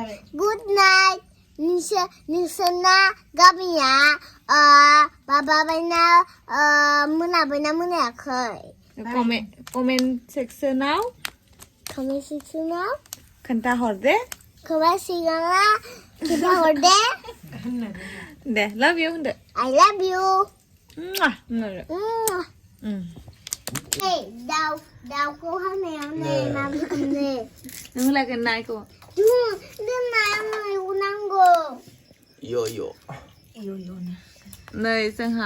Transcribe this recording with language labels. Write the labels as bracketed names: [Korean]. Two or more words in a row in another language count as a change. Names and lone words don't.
[English] good night [Bodo] नोंसोरना गामिया माबाबायना मोनाबायना मोनायाखै कमेन्ट सेक्सनाव खोन्थाहर दे खोन्थाहर दे दे [English] love you [Bodo] होनदो [English] I love you [Bodo] दाउखौ हानायाव नै माबाखौ नै नों लागोन नायखौ दोननायाव नांगौ नै जोंहा